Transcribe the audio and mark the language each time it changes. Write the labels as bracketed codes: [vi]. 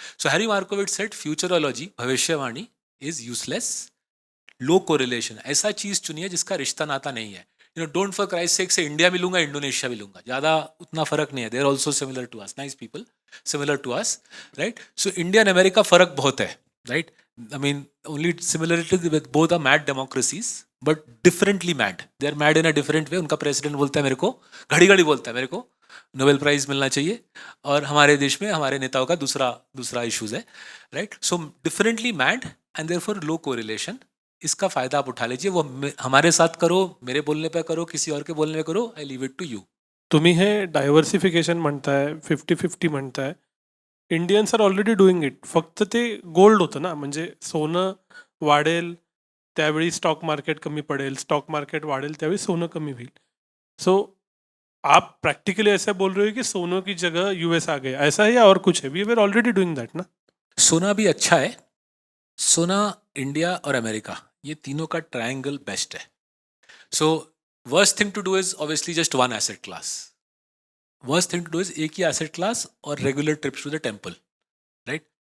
[en] So Harry Markowitz said futurology, भविष्यवाणी, is useless, low correlation. [hi] ऐसा चीज चुनिए जिसका रिश्ता नाता नहीं है. [en] you know, don't for Christ sake [hi] से इंडिया मिलूंगा, इंडोनेशिया मिलूंगा, ज्यादा उतना फर्क नहीं है. [en] They are also similar to us, nice people, similar to us, right. So India and America [hi] फर्क बहुत है, [en] Right. I mean, only similarity with both are mad democracies, but differently mad. They are mad in a different way. [hi] उनका president बोलता है मेरे को, घड़ी घड़ी बोलता है मेरे को नोबेल प्राइज मिलना चाहिए, और हमारे देश में हमारे नेताओं का दूसरा इश्यूज है, right. [en] So differently mad and therefore low correlation. [hi] इसका फायदा आप उठा लीजिए. वो हमारे साथ करो, मेरे बोलने पे करो, किसी और के बोलने पे करो, [en] I leave it to you. [mr] तुम्ही हे डायव्हर्सिफिकेशन म्हणताय, 50-50 म्हणताय. [en] Indians are already doing it. [mr] फक्त ते गोल्ड होतं ना, म्हणजे सोनं वाढेल त्यावेळी स्टॉक मार्केट कमी पडेल, स्टॉक मार्केट वाढेल त्यावेळी सोनं कमी होईल. [hi] सो आप प्रैक्टिकली ऐसा बोल रहे हो कि सोनों की जगह यूएस आ गया, ऐसा है या और कुछ है? [en] We were already doing that ना. [hi] सोना भी अच्छा है. सोना, इंडिया और अमेरिका, ये तीनों का ट्रायंगल बेस्ट है. [en] So worst thing to do is obviously just one asset class. Worst thing to do is [hi] एक ही [en] Asset class और regular trips to the temple, right.